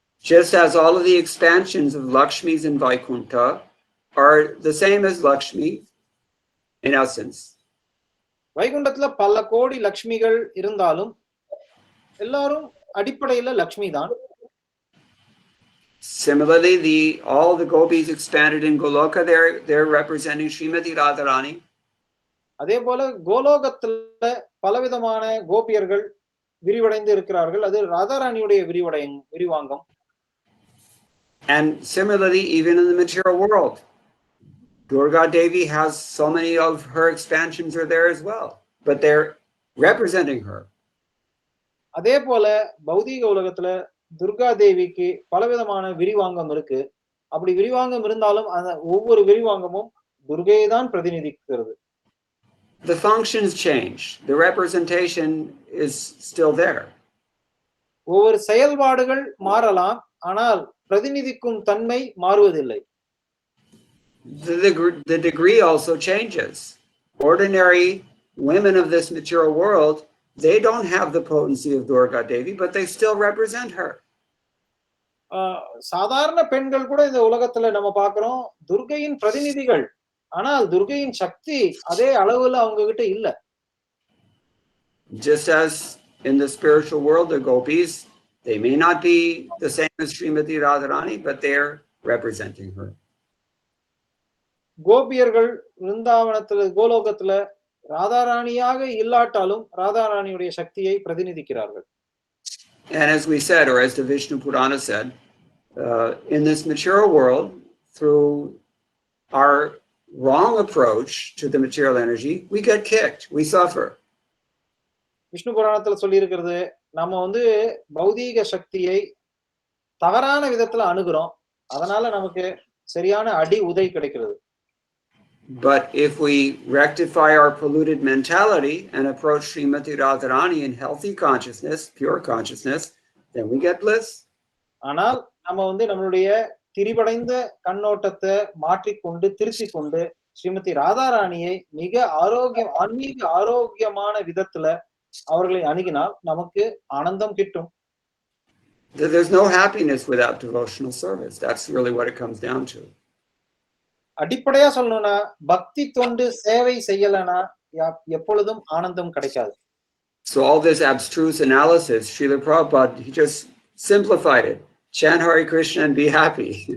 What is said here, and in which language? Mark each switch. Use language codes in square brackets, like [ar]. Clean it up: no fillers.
[en] Just as all of the expansions of Lakshmis in Vaikuntha are the same as Lakshmi in essence. [ta] வைகுண்டத்துல பல கோடி லக்ஷ்மிகள் இருந்தாலும் எல்லாரும் அடிப்படையில லக்ஷ்மி தான். [en] Similarly, all the gopis expanded in Goloka, they're representing Srimati Radharani. [ta] அதே போல கோலோகத்துல பலவிதமான கோபியர்கள் விரிவடைந்து இருக்கிறார்கள், அது ராதாராணியுடைய விரிவாங்கம். [en] And similarly, even in the material world, Durga Devi has so many of her expansions are there as well, but they're representing her. [ta] அதே போல பௌதீக உலகத்துல துர்கா தேவிக்கு பலவிதமான விரிவாங்கம் இருக்கு. அப்படி விரிவாங்கம் இருந்தாலும் அந்த ஒவ்வொரு விரிவாங்கமும் துர்கையை தான் பிரதிநிதிக்கிறது. [en] The functions change. The representation is still there. [ta] ஒவ்வொரு செயல்பாடுகள் மாறலாம், ஆனால் பிரதிநிதிக்கும் தன்மை மாறுவதில்லை. [en] The degree also changes. Ordinary women of this material world, they don't have the potency of Durga Devi, but they still represent her. [ta] சாதாரண பெண்கள் கூட இந்த உலகத்துல நம்ம பார்க்கிறோம், துர்கையின் பிரதிநிதிகள். ஆனால் துர்கையின் சக்தி அதே அளவுல அவங்க கிட்ட இல்ல. [en] Just as in the spiritual world, the gopis, they may not be the same as Srimati Radharani, but they're representing her. [ta] கோபியர்கள் விருந்தாவனத்துல கோலோகத்துல ராதாராணியாக இல்லாட்டாலும் ராதாராணியுடைய சக்தியை பிரதிநிதிக்கிறார்கள். [en] And as we said, or as the Vishnu Purana said, in this material world, through our wrong approach to the material energy, we get kicked, we suffer. [ta] Vishnu புராணத்துல சொல்லி இருக்கிறது, நம்ம பௌதீக சக்தியை தவறான விதத்துல அணுகிறோம், அதனால நமக்கு சரியான அடி உதை கிடைக்கிறது. [en] But if we rectify our polluted mentality and approach Srimati Radharani in healthy consciousness, pure consciousness, then we get bliss. [ta] ஆனால் நம்ம நம்மளுடைய திரிபடைந்த கண்ணோட்டத்தை மாற்றிக்கொண்டு திருத்திக் கொண்டு ஸ்ரீமதி ராதாராணியை மிக ஆன்மீக ஆரோக்கியமான விதத்துல அவர்களை அணுகினால் நமக்கு ஆனந்தம் கிட்டும். [en] There's no happiness without devotional service. That's really what it comes down to. [ta] அடிப்படையா சொல்லணும்னா பக்தி தொண்டு சேவை செய்யலனா எப்பொழுதும் ஆனந்தம் கிடைக்காது. [en] So all this abstruse analysis, Srila Prabhupada, he just simplified it. Chant Hare Krishna and be happy.